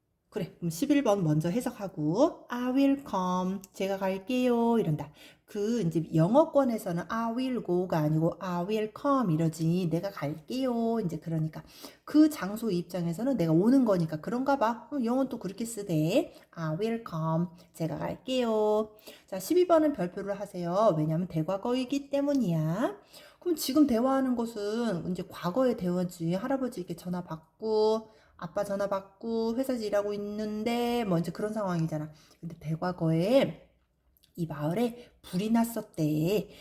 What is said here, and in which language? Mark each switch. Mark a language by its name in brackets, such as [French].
[Korean] 그래, 그럼 11번 먼저 해석하고 [English] I will come, [Korean] 제가 갈게요 이런다. 그 이제 영어권에서는 [English] I will go [Korean] 가 아니고 [English] I will come [Korean] 이러지. 내가 갈게요. 이제 그러니까 그 장소 입장에서는 내가 오는 거니까 그런가 봐. 영어는 또 그렇게 쓰대. [English] I will come, [Korean] 제가 갈게요. 자, 12번은 별표를 하세요. 왜냐하면 대과거이기 때문이야. 그럼 지금 대화하는 것은 이제 과거의 대화지. 할아버지에게 전화 받고 아빠 전화 받고 회사에서 일하고 있는데 뭐 이제 그런 상황이잖아. 근데 대과거에 이 마을에 불이 났었대.